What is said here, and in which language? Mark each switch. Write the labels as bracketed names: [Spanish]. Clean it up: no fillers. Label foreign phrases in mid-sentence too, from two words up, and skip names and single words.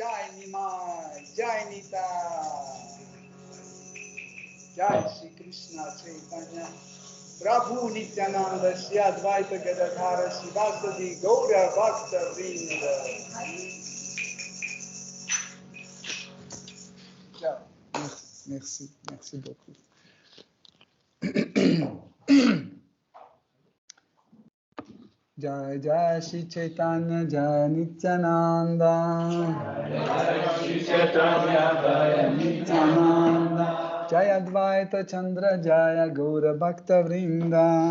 [Sanskrit] Nimai, Jai Nita, Jai Shri Krishna Chaitanya, Prabhu Nityananda, Shri Advaita Gadadhara, Shivasadi, Gaura Bhakta Vrinda. [French] Merci, merci beaucoup. [Sanskrit] Jai Jai Shri Chaitanya, Jai Nityananda. Jai Shri Chaitanya, Jai Nityananda. Jai Advaita Chandra, Jai Gaura Bhakta Vrinda.